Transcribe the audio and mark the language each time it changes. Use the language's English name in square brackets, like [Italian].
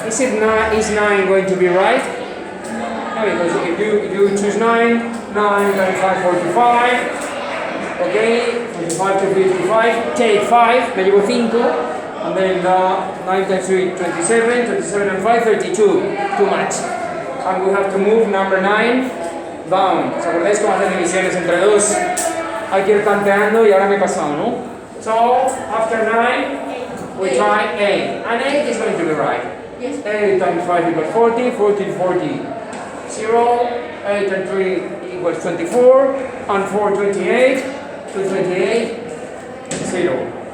[English] Is 9 going to be right? No, because if you choose 9 times 5, 45. Okay, 25 to 55, take 5, [Spanish] me llevo 5, [English] and then 9 times 3, 27, 27 and 5, 32, too much. And we have to move number 9 down. [Spanish] ¿Os acordáis cómo hacer divisiones entre 2? Hay que ir tanteando y ahora me he pasado, ¿no? [English] So, after 9, we try 8, and 8 is going to be right. 8 times 5 equals 40, 40, 40, 0, 8 and 3 equals 24, and 4, 28, 228, 0.